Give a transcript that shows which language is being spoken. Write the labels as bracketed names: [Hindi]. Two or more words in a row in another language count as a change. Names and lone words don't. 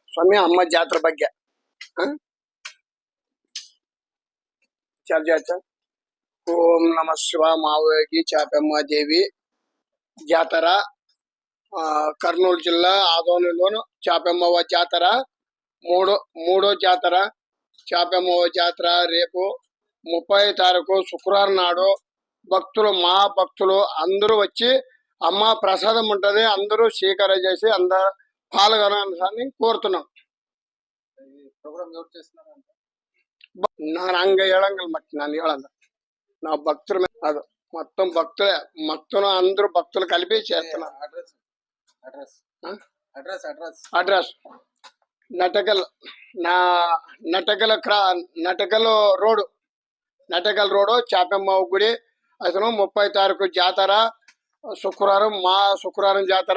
[Kannada] ಸ್ವಾಮಿ ಅಮ್ಮ ಜಾತ್ರೆ ಬಗ್ಗೆ ಚರ್ಚೆ. [Telugu] ఓం నమ శివ మావోగి చాపెమ్మ దేవి జాతర కర్నూలు జిల్లా ఆదోనిలోను చాపెమ్మవ జాతర మూడో జాతర. చాపెమ్మవ జాతర రేపు 30వ తారీఖు శుక్రవారం నాడు భక్తులు మహాభక్తులు అందరూ వచ్చి అమ్మ ప్రసాదం ఉంటది, అందరూ స్వీకారం చేసి అందరూ పాల్గొనాలని కోరుతున్నాం. [Kannada] ನಾನು ಹಂಗ ಹೇಳಂಗಿಲ್ಲ, ಮತ್ತೆ ನಾನು ಹೇಳಂಗ ನಾವು ಭಕ್ತರ ಅದು [Telugu] మొత్తం భక్తులే, మొత్తం అందరూ భక్తులు కలిపి చేస్తున్నారు. అడ్రస్ నటకల్ రోడ్ చాపెమ్మ గుడి. అతను 30వ తారీఖు జాతర శుక్రవారం జాతర.